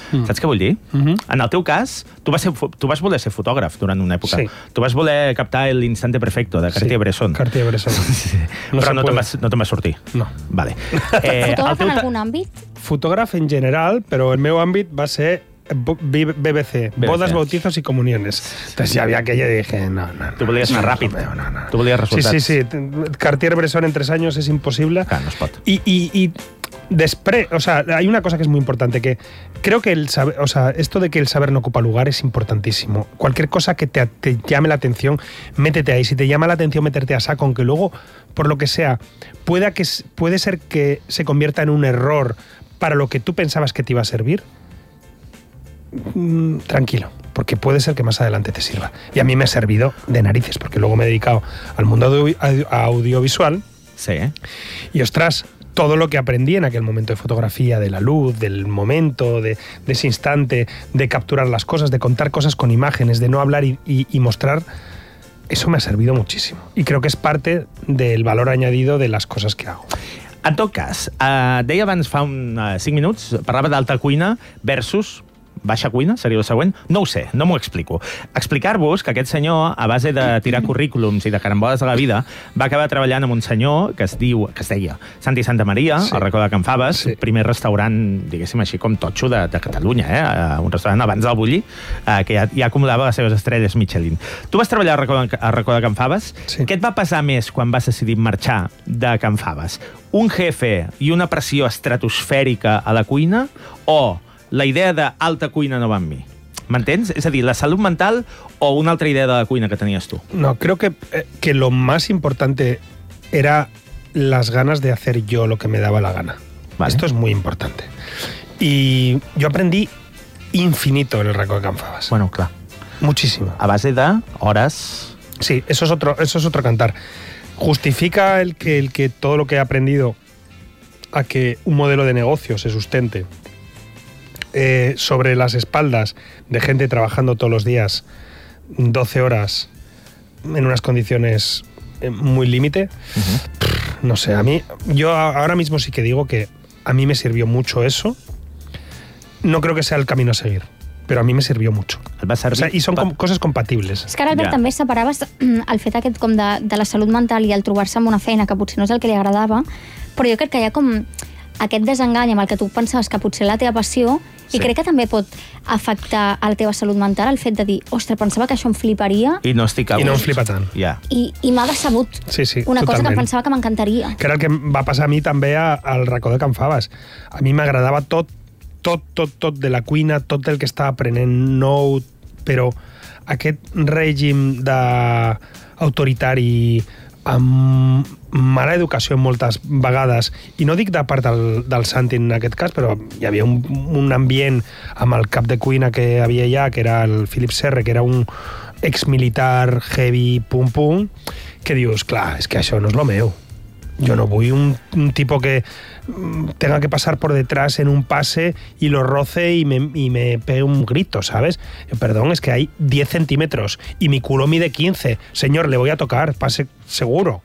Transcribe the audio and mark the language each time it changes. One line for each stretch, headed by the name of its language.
Catalan: Mm. Saps què vull dir? Mm-hmm. En el teu cas, tu vas voler ser fotògraf durant una època. Sí. Tu vas voler captar l'
Spanish: instante perfecto
Catalan: de Cartier-Bresson. Sí, Cartier-Bresson. Sí. No, però no te'n vas sortir. No. Vale. Fotògraf en algun àmbit? Fotògraf en general, però el meu àmbit va ser
Spanish: BBC, bodas, bautizos y comuniones. Entonces ya había aquello y dije, no.
Catalan: Tú volies anar ràpid. No. Tú volies resultats. Sí. Cartier-Bresson en 3 anys és impossible. Clar, no es pot. I després,
Spanish: o sea, hay una cosa que es muy importante, que creo que el saber, o sea, esto de que el saber no ocupa lugar es importantísimo. Cualquier cosa que te llame la atención, métete ahí. Si te llama la atención meterte a saco, aunque luego, por lo que sea, puede ser que se convierta en un error para lo que tú pensabas que te iba a servir, tranquilo, porque puede ser que más adelante te sirva. Y a mí me ha servido de narices, porque luego me he dedicado al mundo audiovisual. Sí, ¿eh? Y ostras, todo lo que aprendí en aquel momento de fotografía, de la luz, del momento, de ese instante, de capturar las cosas, de contar cosas con imágenes, de no hablar y mostrar, eso me ha servido muchísimo. Y creo que es parte del valor añadido de las cosas que hago.
Catalan: En tot cas, deia abans fa 5 minuts, parlava d'alta cuina versus baixa cuina, seria el següent? No ho sé, no m'ho explico. Explicar-vos que aquest senyor, a base de tirar currículums i de caramboles a la vida, va acabar treballant amb un senyor que es deia Santi Santa Maria, sí, al racó de Can Faves, sí, primer restaurant, diguéssim així, com totxo de Catalunya, un restaurant abans del Bulli, que ja acumulava les seves estrelles Michelin. Tu vas treballar al racó de Can Faves. Sí. Què et va passar més quan vas decidir marxar de Can Faves? Un jefe i una pressió estratosfèrica a la cuina o la idea d'alta cuina no va amb mi? M'entens? És a dir, la salut mental o una altra idea de la cuina que tenies tu?
Spanish: No, creo que lo más importante era las ganas de hacer yo lo que me daba la gana. Vale. Esto es muy importante. Y yo aprendí infinito en el racó de Can Faves.
Catalan: Bueno, clar.
Spanish: Muchísimo.
Catalan: A base de hores...
Spanish: Sí, eso es otro cantar. Justifica el que todo lo que he aprendido a que un modelo de negocio se sustente sobre las espaldas de gente trabajando todos los días 12 horas en unas condiciones muy límite. Uh-huh. No sé, a mí, yo ahora mismo sí que digo que a mí me sirvió mucho eso. No creo que sea el camino a seguir,
Catalan: però a mi
Spanish: me sirvió mucho.
Catalan: I són coses compatibles. És que ara, Albert, també separaves el fet aquest com de la salut mental i el trobar-se amb una feina que potser no és el que li agradava, però jo crec que hi ha com aquest desengany amb el que tu pensaves que potser la teva passió, sí, i crec que també pot afectar a la teva salut mental el fet de dir, ostres, pensava que això em fliparia... I no estic a gust. I no em flipa tant. Yeah. I m'ha decebut, sí, sí, una totalment, cosa que em pensava que m'encantaria. Que era el que va passar a mi també al racó de Can Faves. A mi m'agradava tot, tot, tot, tot de la cuina, tot el que estava aprenent nou, però aquest règim d'autoritari amb mala educació moltes vegades, i no dic de part del Santi en aquest cas, però hi havia un ambient amb el cap de cuina que havia allà, que era el Philip Serre, que era un exmilitar heavy, pum pum, que dius, clar, és que això no és lo meu.
Spanish: Yo no voy un tipo que tenga que pasar por detrás en un pase y lo roce y me pegue un grito, ¿sabes? Perdón, es que hay 10 centímetros y mi culo mide 15. Señor, le voy a tocar, pase seguro.